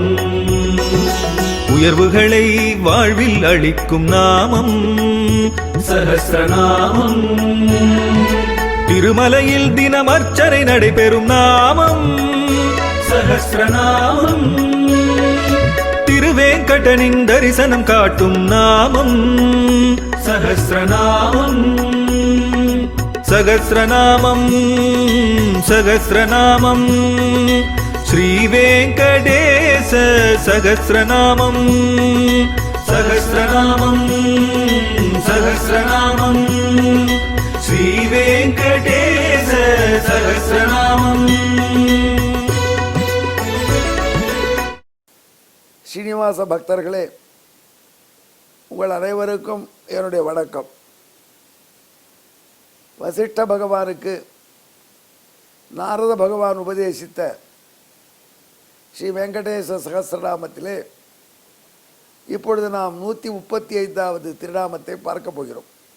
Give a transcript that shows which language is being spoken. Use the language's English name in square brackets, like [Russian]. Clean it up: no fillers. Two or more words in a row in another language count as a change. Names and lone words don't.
[Tamil] உயர்வுகளை வாழ்வில் அளிக்கும் நாமம் சஹஸ்ரநாமம். திருமலையில் தினம் அர்ச்சனை நடைபெறும் நாமம் சஹஸ்ரநாமம். திருவேங்கடனின் தரிசனம் காட்டும் நாமம் சஹஸ்ரநாமம். [Sanskrit] सहस्रनामं सहस्रनामं श्रीवेङ्कटेश सहस्रनामं सहस्रनामं सहस्रनामं श्रीवेङ्कटेश सहस्रनामं। [Tamil] ஸ்ரீனிவாச பக்தர்களே, உங்கள் அனைவருக்கும் என்னுடைய வணக்கம். வசிஷ்ட பகவானுக்கு நாரத பகவான் உபதேசித்த ஸ்ரீ வெங்கடேச சகஸ்ரநாமத்திலே இப்பொழுது நாம் 135வது திருநாமத்தை பார்க்க போகிறோம்.